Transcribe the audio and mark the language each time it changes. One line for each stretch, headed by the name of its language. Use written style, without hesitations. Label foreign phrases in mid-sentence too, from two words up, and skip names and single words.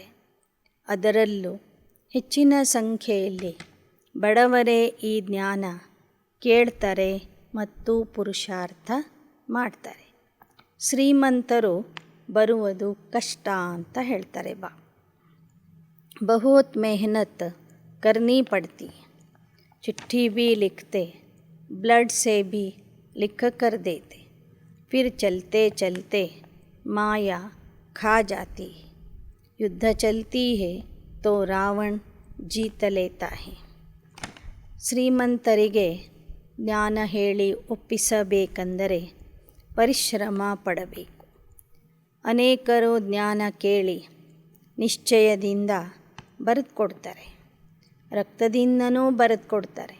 Kannada: ಅದರಲ್ಲೂ ಹೆಚ್ಚಿನ ಸಂಖ್ಯೆಯಲ್ಲಿ ಬಡವರೇ ಈ ಜ್ಞಾನ ಕೇಳ್ತಾರೆ ಮತ್ತು ಪುರುಷಾರ್ಥ ಮಾಡ್ತಾರೆ. ಶ್ರೀಮಂತರು ಬರುವುದು ಕಷ್ಟ ಅಂತ ಹೇಳ್ತಾರೆ.
Hindi: बहुत मेहनत करनी पड़ती, चिट्ठी भी लिखते, ब्लड से भी लिख कर देते, फिर चलते चलते माया खा जाती. युद्ध चलती है तो रावण जीत लेता है.
Kannada: ಶ್ರೀಮಂತರಿಗೆ ಜ್ಞಾನ ಹೇಳಿ ಒಪ್ಪಿಸಬೇಕೆಂದರೆ ಪರಿಶ್ರಮ ಪಡಬೇಕು. ಅನೇಕರು ಜ್ಞಾನ ಕೇಳಿ ನಿಶ್ಚಯದಿಂದ ಬರೆದು ಕೊಡ್ತಾರೆ, ರಕ್ತದಿಂದನೂ ಬರೆದು ಕೊಡ್ತಾರೆ.